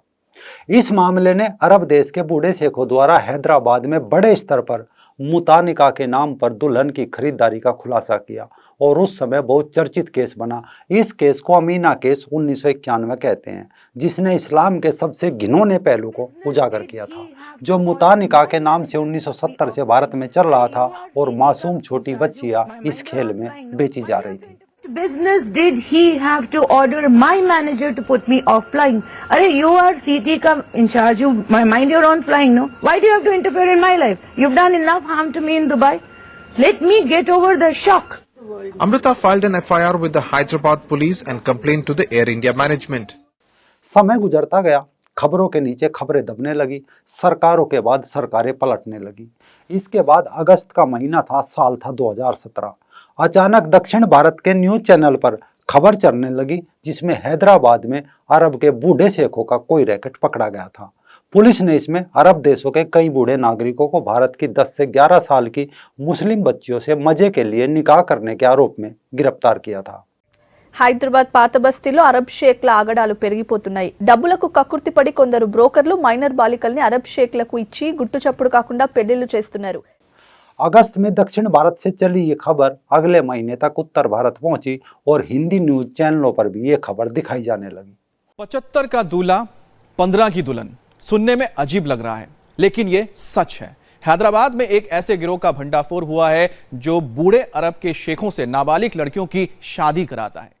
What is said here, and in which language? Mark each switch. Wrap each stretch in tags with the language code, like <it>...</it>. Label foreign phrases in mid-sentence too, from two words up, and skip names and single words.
<hi>इस मामले ने अरब देश के बूढ़े शेखों द्वारा हैदराबाद में बड़े स्तर पर मुता निकाह के नाम पर दुल्हन की खरीदारी का खुलासा किया और उस समय बहुत चर्चित केस बना। इस केस को अमीना केस 1991 कहते हैं, जिसने इस्लाम के सबसे घिनौने पहलू को उजागर किया था, जो मुता निकाह के नाम से 1970 से भारत में चल रहा था और मासूम छोटी बच्चियां इस खेल में बेची जा रही थी।</hi> <en>Business did he have to order my manager to put me off flying? अरे you are CT का in charge, you mind your own flying, no? Why do you have to interfere in my life? You've done enough harm to me in Dubai. Let me get over the shock. Amrita filed an FIR with the Hyderabad police and complained to the Air India management.</en> <hi>समय गुजरता गया, खबरों के नीचे खबरें दबने लगी, सरकारों के बाद सरकारें पलटने लगी। इसके बाद अगस्त का महीना था, साल था 2017। अचानक दक्षिण भारत के न्यूज चैनल पर खबर चलने लगी जिसमें हैदराबाद में अरब के बूढ़े शेखों का कोई रैकेट पकड़ा गया था। पुलिस ने इसमें अरब देशों के कई बूढ़े नागरिकों को भारत की 10 से 11 साल की मुस्लिम बच्चियों से मजे के लिए निकाह करने के आरोप में गिरफ्तार किया था।</hi> <te>హైదరాబాద్ పాత బస్తీలో అరబ్ షేక్ల ఆగడాలు పెరిగిపోతున్నాయి. డబ్బులకు కక్కుర్తిపడి కొందరు బ్రోకర్లు మైనర్ బాలికల్ని అరబ్ షేక్లకు ఇచ్చి గుట్టు చప్పుడు కాకుండా పెళ్లిళ్లు చేస్తున్నారు.</te> <hi>अगस्त में दक्षिण भारत से चली ये खबर अगले महीने तक उत्तर भारत पहुंची और हिंदी न्यूज चैनलों पर भी ये खबर दिखाई जाने लगी। 75 का दूल्हा 15 की दुल्हन सुनने में अजीब लग रहा है, लेकिन ये सच है। हैदराबाद में एक ऐसे गिरोह का भंडाफोड़ हुआ है जो बूढ़े अरब के शेखों से नाबालिग लड़कियों की शादी कराता है।</hi>